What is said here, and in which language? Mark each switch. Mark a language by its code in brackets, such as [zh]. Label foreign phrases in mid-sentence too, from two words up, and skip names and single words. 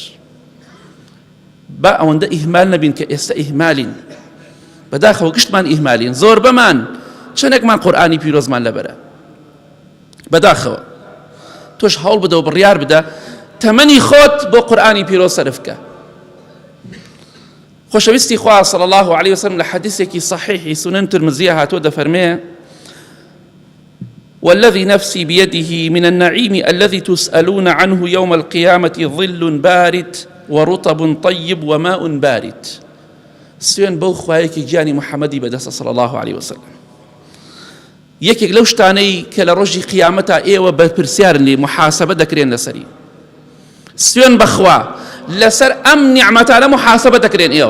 [ckb] با ئەوەندە ئیهمال نەبین کە ئێستا ئیهمالین، بەداخەوە گشتمان ئیهمالین، زۆر بەمان چەندێکمان قورئانی پیرۆزمان لەبەرە. بەداخەوە تۆش هەوڵ بدە و بڕیار بدە تەمەنی خۆت بۆ قورئانی پیرۆز سەرف بکە. خۆشەویستی خوا [ar] صلی الله علیه وسلم [ckb] لە حەدیثێکی صحیحی سونەن ترمزیە هاتووە دەفەرمێ [ar] والذي نفسي بيده من النعيم الذي تسألون عنه يوم القيامة ظل بارد ورطب طيب وماء بارد. [ckb] سوێن بەو خوایەکی گیانی محەممەدی بەدەستە [ar] صلی الله عليه وسلم. [ckb] یەکێک لەو شتانەی کە لە ڕۆژی قیامەتە ئێوە بەرپرسیارن لێ محاسبە دەکرێن لەسەری. سوێن بەخوا لەسەر ئەم نیعمەتانە محاسبە دەکرێن ئێوە.